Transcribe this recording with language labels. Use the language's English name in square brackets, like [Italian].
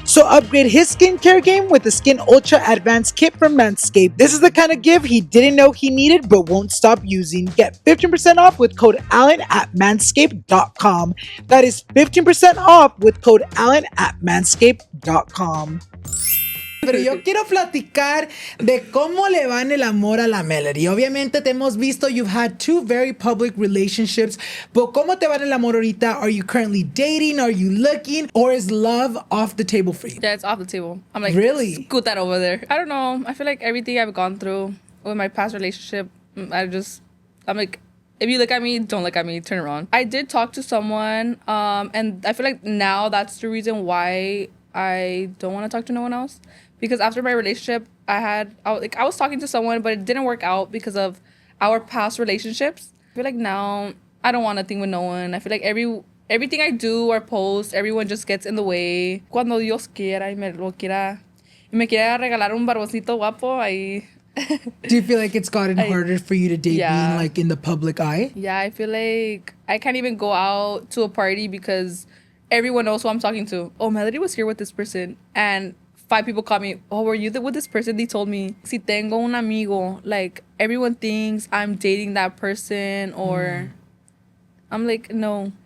[English] So upgrade his skincare game with the Skin Ultra Advanced Kit from Manscaped. This is the kind of gift he didn't know he needed but won't stop using. Get 15% off with code ALLEN at manscaped.com. That is 15% off with code ALLEN at manscaped.com. [Spanish] Pero yo quiero platicar de cómo le va en el amor a la Melody. Obviamente te hemos visto, [English] you've had 2 very public relationships, but [Spanish] ¿cómo te va en el amor ahorita? [English] Are you currently dating? Are you looking? Or is love off the table for you? Yeah, it's off the table. I'm like, really? Scoot that over there. I don't know. I feel like everything I've gone through with my past relationship, I'm like, if you look at me, don't look at me, turn around. I did talk to someone, and I feel like now that's the reason why I don't want to talk to no one else. Because after my relationship, I was talking to someone, but it didn't work out because of our past relationships. I feel like now I don't want nothing with no one. I feel like everything I do or post, everyone just gets in the way. [Spanish] Cuando Dios quiera y me quiera regalar un barboncito guapo, ahí. [English] Do you feel like it's gotten harder for you to date being like in the public eye? Yeah, I feel like I can't even go out to a party because everyone knows who I'm talking to. Oh, Melody was here with this person, and 5 people call me, oh, were you with this person? They told me, [Spanish] si tengo un amigo, [English] like, everyone thinks I'm dating that person, or I'm like, no.